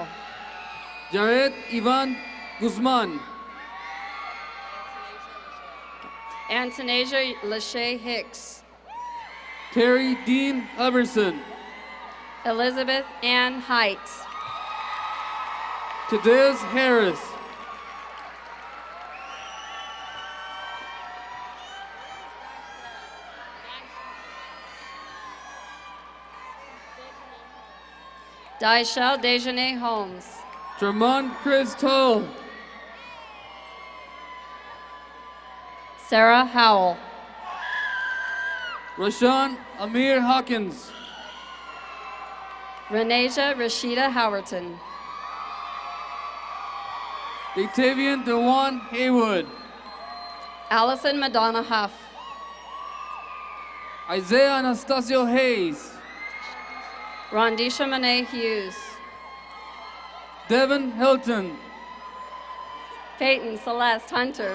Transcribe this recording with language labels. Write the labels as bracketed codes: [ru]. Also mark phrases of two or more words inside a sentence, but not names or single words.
[en] Jared Ivan Guzman. Antanasia Lachey Hicks. Terry Dean Everson. Elizabeth Ann Height. Tadeusz Harris. Daishel Dejanay Holmes. Tremont Chris Toll. Sarah Howell. Rashawn Amir Hawkins. Renasia Rashida Howerton. Octavian DeJuan Haywood. Allison Madonna Huff. Isaiah Anastasio Hayes. Rondisha Monet Hughes. Devin Hilton. Peyton Celeste Hunter.